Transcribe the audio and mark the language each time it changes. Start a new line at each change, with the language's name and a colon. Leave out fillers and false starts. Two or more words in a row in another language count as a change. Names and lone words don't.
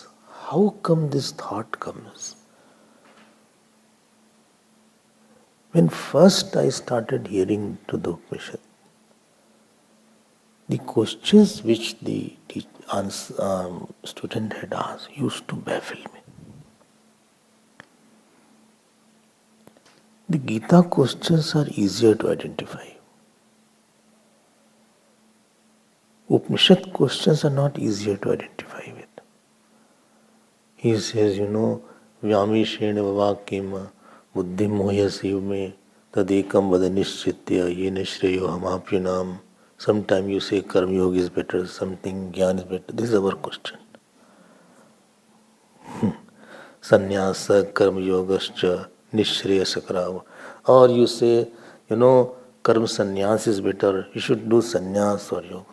English: How come this thought comes? When first I started hearing to the Upanishad, the questions which the student had asked used to baffle me. The Gita questions are easier to identify. Upanishad questions are not easier to identify with. He says,
Sanskrit: Vyami Shrena Vavakima Buddhim Mohyasiv me Tadekam Vadanishchitya Yena Shreyo Hamapyunam.
English: Sometimes you say Karma Yoga is better, something Gyan is better. This is our question.
Sanskrit: Sannyasa Karma Yogascha Nishreya Sakrava.
English: Or you say, Karma Sannyas is better, you should do Sannyas or Yoga.